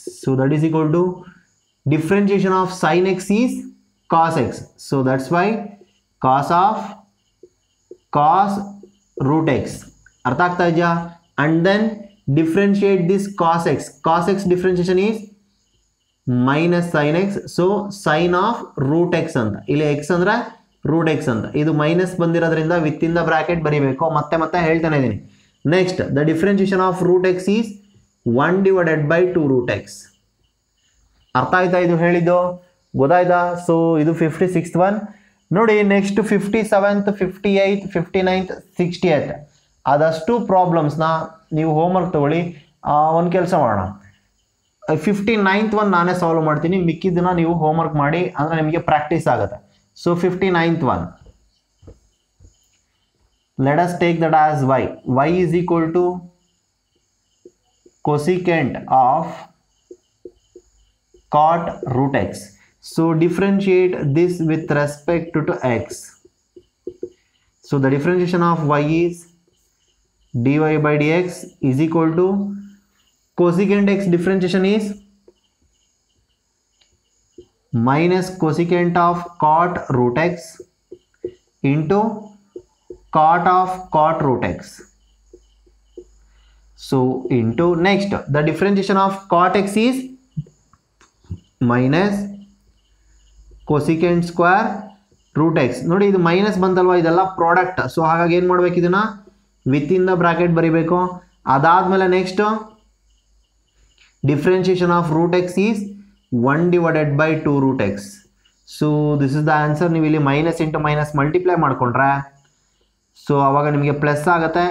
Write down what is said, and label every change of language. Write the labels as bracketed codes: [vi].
[en] So that is equal to differentiation of sin x is cos x. So that's why cos of cos root x. [kn] ಅರ್ಥ ಆಗ್ತಾ ಇದೆಯಾ? [en] and then differentiate this cos x. Cos x differentiation is minus sin x. so sin of root x [kn] ಅಂತ, ಇಲ್ಲಿ x ಅಂದ್ರೆ root x ಅಂತ, ಇದು minus ಬಂದಿರೋದ್ರಿಂದ [en] within the bracket [kn] ಬರೀಬೇಕು. ಮತ್ತೆ ಹೇಳ್ತಾನೆ ಇದ್ದೀನಿ. [en] Next the differentiation of root x is 1 divided by 2 root x. [kn] ಅರ್ಥ ಆಯ್ತಾ ಇದು ಹೇಳಿದ್ದು? ಗೊತ್ತಾಯ್ತಾ? ಸೊ ಇದು 56th one. ನೋಡಿ next 57th, 58th, 59th, 60th ಅದಷ್ಟು ಪ್ರಾಬ್ಲಮ್ಸ್ನ ನೀವು ಹೋಮ್ವರ್ಕ್ ತಗೊಳ್ಳಿ. ಒಂದು ಕೆಲಸ ಮಾಡೋಣ, 59th one ನಾನೇ ಸಾಲ್ವ್ ಮಾಡ್ತೀನಿ, ಮಿಕ್ಕಿದ್ದನ್ನ ನೀವು ಹೋಮ್ವರ್ಕ್ ಮಾಡಿ, ಅಂದರೆ ನಿಮಗೆ ಪ್ರಾಕ್ಟೀಸ್ ಆಗುತ್ತೆ. [en] So 59th one, let us take that as y. y is equal to cosecant of cot root x. So differentiate this with respect to x. So the differentiation of y is dy by dx is equal to cosecant x differentiation is minus cosecant of cot root x into cot of cot root x. So into next the differentiation of cot x is minus cosecant square root x. [kn] ನೋಡಿ ಇದು minus ಬಂತಲ್ವಾ, ಇದೆಲ್ಲ product. So ಹಾಗಾಗಿ ಏನು ಮಾಡ್ಬೇಕು, ಇದನ್ನ [en] within the bracket [kn] ಬರಿಬೇಕು. ಅದಾದ್ಮೇಲೆ [en] Next differentiation of root x is 1 divided by 2 root x. So this is the answer. [kn] ನೀವು ಇಲ್ಲಿ ಮೈನಸ್ ಇಂಟು ಮೈನಸ್ ಮಲ್ಟಿಪ್ಲೈ ಮಾಡ್ಕೊಂಡ್ರೆ ಸೊ ಅವಾಗ ನಿಮಗೆ ಪ್ಲಸ್ ಆಗುತ್ತೆ.